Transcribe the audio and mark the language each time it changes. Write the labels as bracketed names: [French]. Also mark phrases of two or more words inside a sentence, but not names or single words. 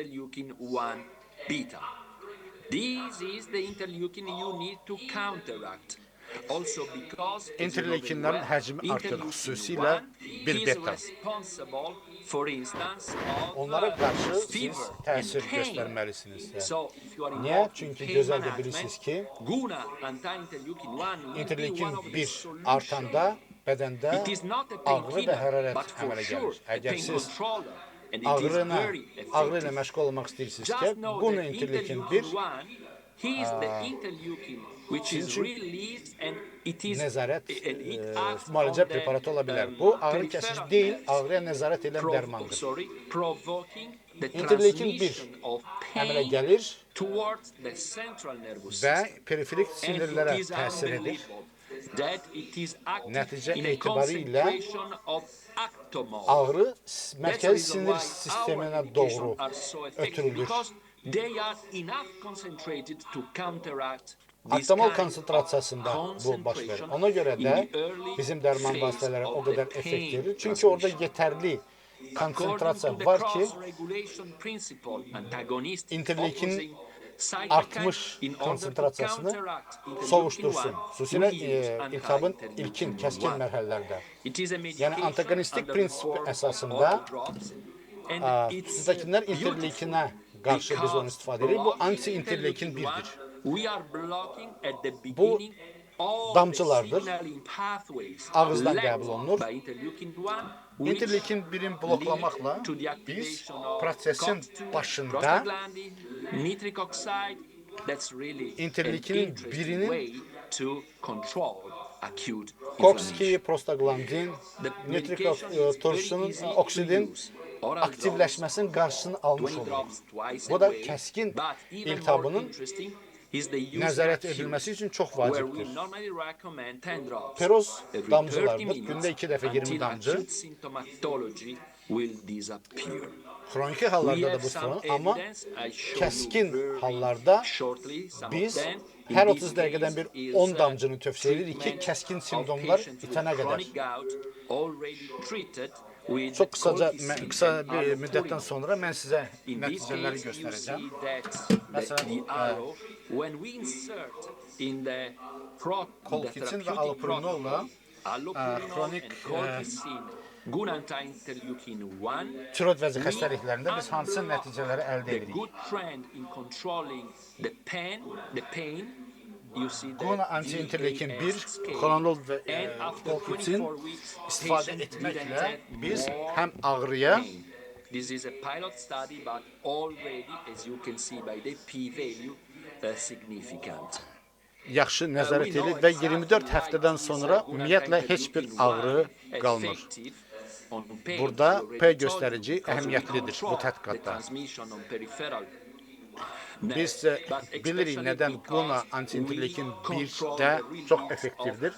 [Azerbaijani] İnterleukinlərin həcmi artır, xüsusilə 1 beta. Onlara qarşı siz təsir göstərməlisiniz. Niyə? Çünki gözəl də bilirsiniz ki, interleukin 1 artanda bədəndə [English] It is not a [Azerbaijani] ağrı və [English] painkiller, [Azerbaijani] hərarət [English] but for [Azerbaijani] əmələ [English] sure [Azerbaijani] gəlir. [English] a [Azerbaijani] Əgər [English] pain [Azerbaijani] siz [English] controller, and it is [Azerbaijani] ağrına, [English] very [Azerbaijani] ağrı ilə [English] effective. [Azerbaijani] məşğul olmaq istəyirsinizsə, [English] Just know [Azerbaijani] bunu [English] that interleukin 1 interleukin 1, he is the interleukin which is [Azerbaijani] Çünki [English] released and it is [Azerbaijani] nəzarət [English] and it acts [Azerbaijani] müalicə [English] on the, [Azerbaijani] preparatı ola bilər. Bu ağrı [English] peripheral [Azerbaijani] kəsici deyil, [English] nerves, [Azerbaijani] ağrıya nəzarət edən dərmandır. [English] provoking the [Azerbaijani] İnterleukin 1 [English] transmission of [Azerbaijani] əmələ [English] pain [Azerbaijani] gəlir [English] towards the central nervous [Azerbaijani] və [English] system. [Azerbaijani] periferik [English] And [Azerbaijani] sinirlərə [English] it is [Azerbaijani] təsir edir. [English] unbelievable that it is active [Azerbaijani] Nəticə [English] in a [Azerbaijani] etibarilə [English] concentration of attomol. [Azerbaijani] ağrı [English] That's the [Azerbaijani] mərkəzi [English] reason [Azerbaijani] sinir [English] why [Azerbaijani] sisteminə [English] our [Azerbaijani] doğru [English] medications are so effective, [Azerbaijani] ötürülür. [English] because they are enough concentrated to counteract this [Azerbaijani] Attomol [English] kind [Azerbaijani] konsentrasiyasında [English] of [Azerbaijani] bu baş verir. [English] concentration [Azerbaijani] Ona görə [English] in [Azerbaijani] də [English] the early [Azerbaijani] bizim dərman [English] phase [Azerbaijani] vasitələri [English] of [Azerbaijani] o [English] the [Azerbaijani] qədər [English] pain [Azerbaijani] effekt verir. Çünki orada [English] transmission. [Azerbaijani] yetərli [English] According [Azerbaijani] konsentrasiya [English] to the [Azerbaijani] var ki, [English] cross-regulation principle, antagonists [Azerbaijani] interleukin [English] opposing cytokine [Azerbaijani] artmış [English] in order to [Azerbaijani] konsentrasiyasını [English] counteract interleukin [Azerbaijani] sovuşdursun. [English] 1, [Azerbaijani] Xüsusilə [English] we use [Azerbaijani] iltihabın [English] anti-interleukin [Azerbaijani] ilkin, kəskin [English] 1. [Azerbaijani] mərhələlərdə. [English] It is a [Azerbaijani] Yəni [English] medication [Azerbaijani] antagonistik [English] under [Azerbaijani] prinsip [English] the form [Azerbaijani] əsasında [English] of drops, and it's [Azerbaijani] sizdəkinlər [English] beautiful [Azerbaijani] interleukinə qarşı biz onu istifadə edirik. Bu [English] blocking [Azerbaijani] anti-interleukin [English] interleukin [Azerbaijani] 1-dir. [English] 1, we are blocking at the beginning all [Azerbaijani] damcılardır. [English] the signaling pathways [Azerbaijani] Ağızdan [English] led [Azerbaijani] qəbul olunur. [English] by interleukin 1, which [Azerbaijani] İnterleukin 1-in bloklamaqla [English] lead to the [Azerbaijani] biz [English] activation of [Azerbaijani] prosesin [English] COX-2, [Azerbaijani] başında [English] prostaglandin, nitric oxide. That's really an [Azerbaijani] interleukinin [English] interesting [Azerbaijani] birinin [English] way to control acute [Azerbaijani] COX-2, [English] inflammation. [Azerbaijani] prostaglandin, [English] The [Azerbaijani] nitrik [English] medication is very [Azerbaijani] turşunun, [English] easy to [Azerbaijani] oksidin [English] use. Oral [Azerbaijani] aktivləşməsinin qarşısını almış [English] 20 [Azerbaijani] olur. [English] drops twice [Azerbaijani] Bu [English] a [Azerbaijani] da [English] day. [Azerbaijani] kəskin [English] But even more [Azerbaijani] iltihabının [English] interesting is the use [Azerbaijani] nəzarət [English] acute, [Azerbaijani] edilməsi üçün çox [English] where we [Azerbaijani] vacibdir. [English] normally recommend 10 drops [Azerbaijani] Peroz [English] every 30 [Azerbaijani] damcılardır. [English] minutes [Azerbaijani] Gündə 2 dəfə 20 [English] until [Azerbaijani] damcı. [English] acute symptomatology will disappear. [Azerbaijani] Xroniki [English] We [Azerbaijani] hallarda [English] have [Azerbaijani] da bu [English] some [Azerbaijani] sorun, amma [English] evidence, I show you [Azerbaijani] kəskin [English] very [Azerbaijani] hallarda [English] shortly some [Azerbaijani] biz [English] of them. In [Azerbaijani] hər [English] this [Azerbaijani] 30 dəqiqədən bir [English] case is, [Azerbaijani] 10 damcını tövsiyə edirik ki, [English] treatment [Azerbaijani] kəskin [English] of [Azerbaijani] simptomlar [English] patients with [Azerbaijani] itənə qədər. [English] chronic gout already treated with [Azerbaijani] Çox qısaca, [English] colchicine [Azerbaijani] qısa [English] and [Azerbaijani] bir müddətdən [English] allopurinol. [Azerbaijani] sonra mən sizə [English] In this [Azerbaijani] nəticələri [English] case, you [Azerbaijani] göstərəcəm. [English] see that [Azerbaijani] Məsələn, [English] the arrow, when we insert in the [Azerbaijani] Colchicine və [English] therapeutic [Azerbaijani] allopurinol'la, [English] protocol, allopurinol chronic, and colchicine, good anti-interleukin 1, [Azerbaijani] tiroid vəzi xəstəliklərində biz hansı nəticələri əldə [English] the [Azerbaijani] edirik? [English] good trend in controlling the pain, you see the [Azerbaijani] Qona anti-interleukin 1, [English] VAS scale. [Azerbaijani] xronol və [English] And after [Azerbaijani] colchicine [English] 24 weeks, [Azerbaijani] istifadə [English] patient [Azerbaijani] etməklə [English] didn't have [Azerbaijani] biz [English] more [Azerbaijani] həm ağrıya, [English] pain. This is a pilot study, but already, as you can see by the p-value, significant. [Azerbaijani] yaxşı nəzarət edilir və 24 həftədən sonra ümumiyyətlə heç bir ağrı qalmır. Burada P göstərici əhəmiyyətlidir bu tədqiqatda. Biz bilirik nədən Qona anti-interleukin 1-də çox effektivdir.